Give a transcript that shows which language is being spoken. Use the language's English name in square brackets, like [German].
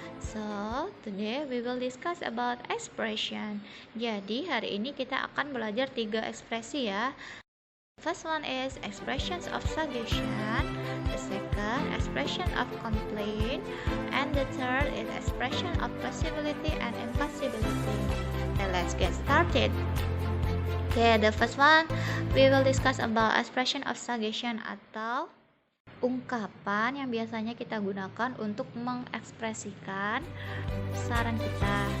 [English] So, today we will discuss about expression. [Indonesian] Jadi, hari ini kita akan belajar 3 ekspresi ya. [English] First one is expressions of suggestion, the second expression of complaint, and the third is expression of possibility and impossibility. Okay, let's get started. Okay, the first one we will discuss about expression of suggestion [Indonesian] atau ungkapan yang biasanya kita gunakan untuk mengekspresikan saran kita.